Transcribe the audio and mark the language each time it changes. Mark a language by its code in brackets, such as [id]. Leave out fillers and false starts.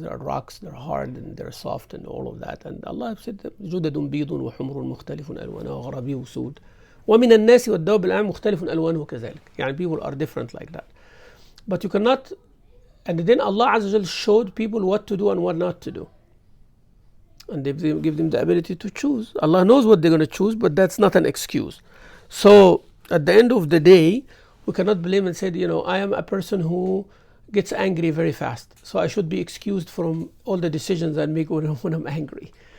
[en] There are rocks, they're hard and they're soft and all of that. [ar] And Allah said, جُدَدٌ بيض وحمر مختلف ألوانها وغرابي وسود ومن الناس والدواب الأنعام مختلف ألوانه كذلك. [en] يعني people are different like that. But you cannot. And then Allah Azza wa Jalla showed people what to do and what not to do. And they give them the ability to choose. Allah knows what they're going to choose, but that's not an excuse. So at the end of the day, we cannot blame and say, I am a person who gets angry very fast, so I should be excused from all the decisions I make when I'm angry.